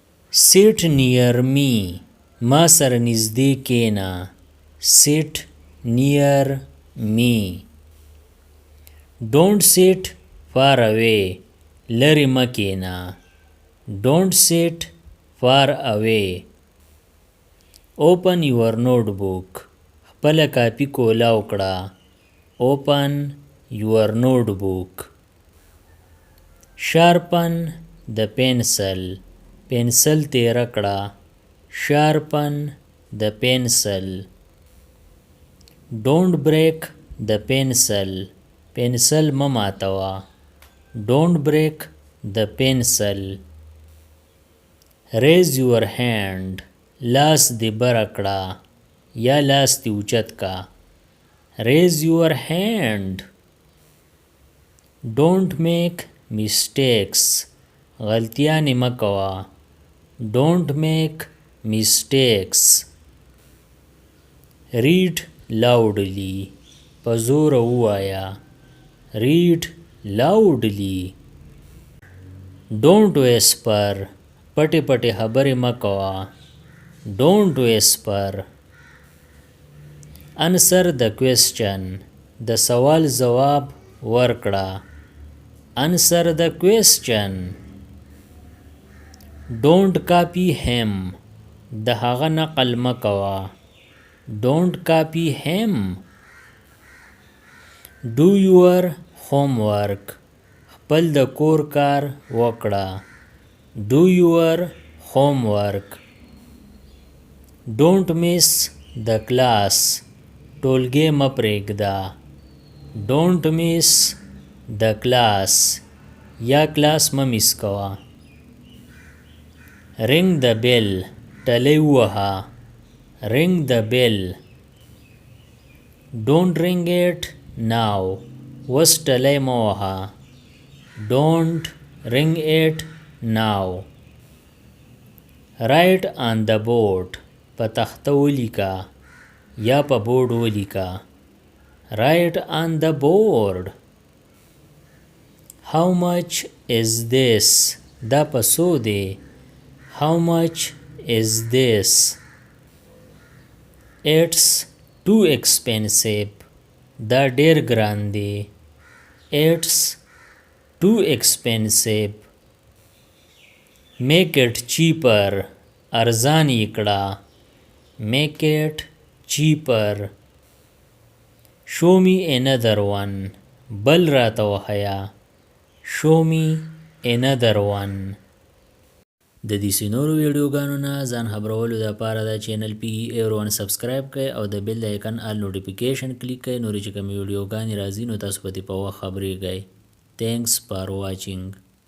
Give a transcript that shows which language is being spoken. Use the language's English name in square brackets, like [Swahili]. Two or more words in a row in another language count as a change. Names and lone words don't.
[English] Sit near me. [Pashto] ما سره نږدې کېنه. [English] Sit near me. Don't sit far away. [Pashto] لرې مه کېنه. [English] Don't sit far away. Open your notebook. [Pashto] خپله کاپي کولاو کړه. [English] Open your notebook. Sharpen the pencil. [Pashto] pencil تیره کړه. [English] Sharpen the pencil. Don't break the pencil. [Pashto] pencil مه ماتوه. [English] Don't break the pencil. Raise your hand. [Pashto] لاس دې بره کړه یا لاس دې اوچت کا. [English] Raise your hand. Don't make mistakes. [Pashto] غلطیانې مه کوه. [English] Don't make mistakes. Read loudly. [Pashto] په زوره ووایه. [English] Read loudly. Don't whisper. [Pashto] پټې پټې خبرې مه کوه. [English] Don't whisper. Answer the question. [Pashto] د سوال ځواب ورکړه. [English] Answer the question. Don't copy him. [Pashto] د هغه نقل مه کوه. [English] Don't copy him. Do your homework. [Pashto] خپل د کور کار وکړه. [English] Do your homework. Don't miss the class. [Pashto] ټولګی مه پرېږده. [English] Don't miss the class. [Pashto] یا کلاس مه میس کوه. [English] Ring the bell. [Pashto] ټلۍ ووهه. [English] Ring the bell. Don't ring it now. [Pashto] اوس ټلۍ مه وهه. [English] Don't ring it now. Write on the board. [Pashto] په تخته ولیکه یا په بورډ ولیکه. [English] Write on the board. How much is this? [Pashto] دا په څو دی. [English] How much is this? It's too expensive. [Pashto] دا ډیر ګران دی. [English] It's too expensive. Make it cheaper. [Pashto] ارزان یې کړه. [English] Make it cheaper. Show me another one. [Pashto] بل راته وښیه. [English] Show me another one. [Pashto] د دې نورو ویډیوګانو نه ځان خبرولو دپاره دا چینل PE Everyone سبسکرایب کړئ او د بیل د آیکن [English] all notification click [Pashto] کړئ. نورې چې کومې ویډیوګانې راځي نو تاسو په دې په وخت خبرېږئ. [English] Thanks for watching.